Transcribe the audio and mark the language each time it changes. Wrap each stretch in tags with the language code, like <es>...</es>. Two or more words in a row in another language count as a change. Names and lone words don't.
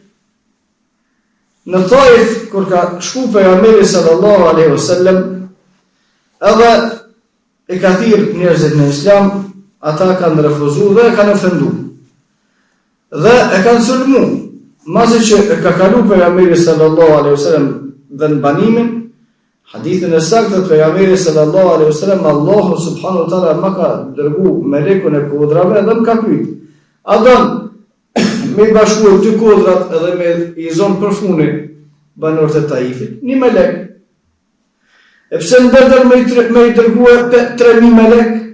<sq>Në Taif kur ka shku pejgamberi</sq> <ar>صلى الله عليه وسلم,</ar> <sq>edhe e ka thirr njerëzit në Islam, ata kanë refuzuar dhe kanë ofenduar. Dhe e kanë sulmu. Masi që e ka kalu pejgamberi</sq> <ar>صلى الله عليه وسلم</ar> <sq>dhe në banimin, hadithin e saktë të pejgamberit</sq> <ar>صلى الله عليه وسلم,</ar> <sq>Allahu</sq> <ar>سبحانه وتعالى</ar> <sq>më ka dërgu melekun e kodrave dhe më ka pyet: "A don me bashkuar dy kodrat edhe me i zon përfuni banorët e Taifit?" Një melek. E pse ndërtën me i dërguar 3,000 melek?</sq>